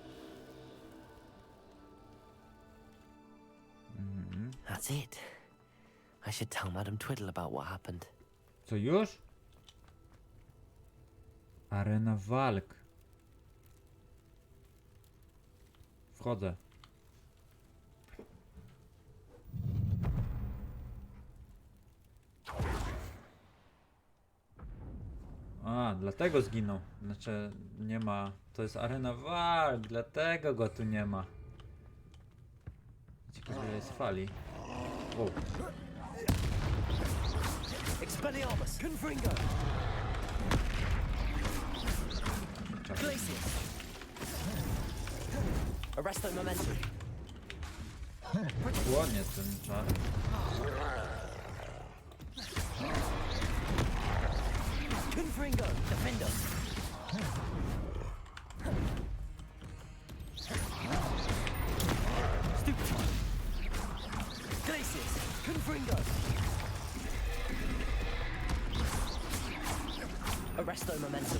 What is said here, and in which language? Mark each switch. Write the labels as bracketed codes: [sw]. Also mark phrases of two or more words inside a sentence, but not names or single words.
[en] That's it. I should tell Madam Twiddle about what happened. [pl] Co już? [en] Arena walk. [pl] Wchodzę. A, dlatego zginął. Znaczy, nie ma... To jest [en] arena walk, [pl] dlatego go tu nie ma. Ciekawe, ile jest fali. Wow. Expelliarmus! Confringo! Glacius! Arresto momentum! Płonie ten czar. Confringo! Defendo! Stupefy! Glacius! Confringo! Arresto momentum!